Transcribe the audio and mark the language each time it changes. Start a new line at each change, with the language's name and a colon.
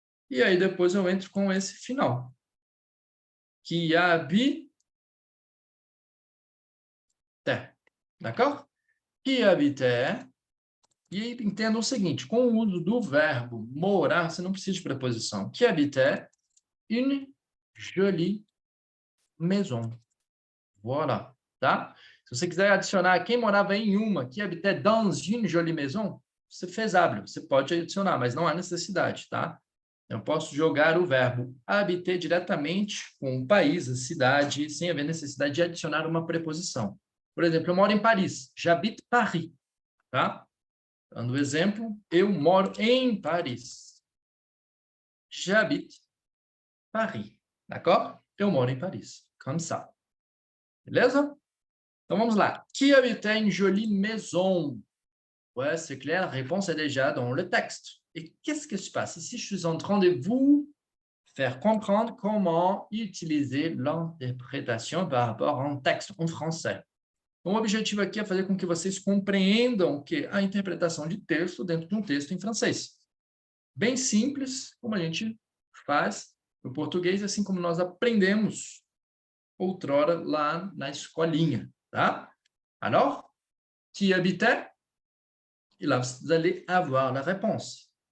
Portuguese: E aí, depois eu entro com esse final.
French: Que habitait. D'accord? Que habitait.
Portuguese: E entenda o seguinte, com o uso do verbo morar, você não precisa de preposição.
French: Qui habitait une jolie maison. Voilà, tá?
Portuguese: Se você quiser adicionar quem morava em uma,
French: qui habitait dans une jolie maison,
Portuguese: você fez hábil, você pode adicionar, mas não há necessidade, tá? Eu posso jogar o verbo habiter diretamente com o país, a cidade, sem haver necessidade de adicionar uma preposição. Por exemplo, eu moro em Paris,
French: j'habite Paris,
Portuguese: tá? Dando exemplo, eu moro em Paris.
French: J'habite Paris. D'accord?
Portuguese: Eu moro em Paris.
French: Comme ça.
Portuguese: Beleza? Então, vamos lá.
French: Qui habitait une jolie maison? Ouais, c'est clair. La réponse est déjà dans le texte. Et qu'est-ce qui se passe? Ici, je suis en train de vous faire comprendre comment utiliser l'interprétation par rapport a um texte en français.
Portuguese: Então, o objetivo aqui é fazer com que vocês compreendam que a interpretação de texto dentro de um texto em francês. Bem simples, como a gente faz no português, assim como nós aprendemos outrora lá na escolinha, tá?
French: Alors, qui habitait? Et là, vous allez avoir la réponse.